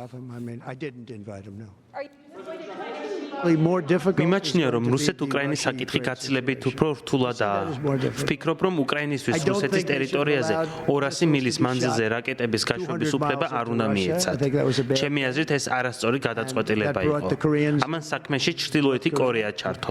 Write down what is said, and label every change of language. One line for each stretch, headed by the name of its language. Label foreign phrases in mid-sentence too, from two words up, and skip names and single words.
English: of him. I mean, I didn't invite him, no. Are you going to
Georgian: მიმაჩნია, რომ რუსეთ-უკრაინის საკითხი გაცილებით უფრო რთულადაა. ვფიქრობ, რომ უკრაინისთვის რუსეთის ტერიტორიაზე 200 მილის მანძილზე რაკეტების გაშვების უფლება არ უნდა მიეცათ. ჩემი აზრით, ეს არასწორი გადაწყვეტილება იყო. ამან საქმეში ჩრდილოეთი კორეა ჩართო.